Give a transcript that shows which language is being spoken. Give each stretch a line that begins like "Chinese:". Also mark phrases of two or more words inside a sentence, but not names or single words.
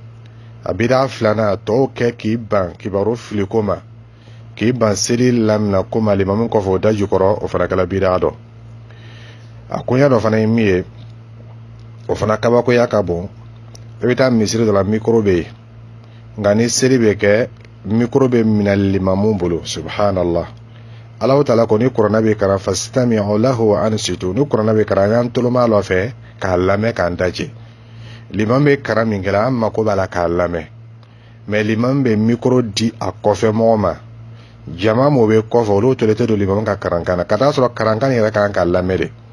Bambara: a bida filanan tɔw kɛ k'i ban kibaru fili ko ma, k'i ban seli lamina ko ma limamu kɔfɛ o da jukɔrɔ, o fana kɛla bida dɔ. a koɲa dɔ fana ye min ye, o fana kabakoya ka bon. i bɛ taa misiri dɔ la mikoro bɛ yen, nka ni seli bɛ kɛ mikoro bɛ minɛ limamu bolo. subhanallah. Alahu taala ko ni kuranɛ bɛ kalan
Arabic: فاستمعوا له وأنصتوا,
Bambara: ni kuranɛ bɛ kalan an toloma a nɔfɛ k'a lamɛn k'an daji. liman bɛ kalan min kɛla an mako b'a la k'a lamɛn, mais liman bɛ mikoro di a kɔfɛ mɔgɔ ma, jama mo bɛ kɔfɛ olu tolen tɛ don liman ka karankan na, ka taa sɔrɔ karankan yɛrɛ kan ka lamɛn de.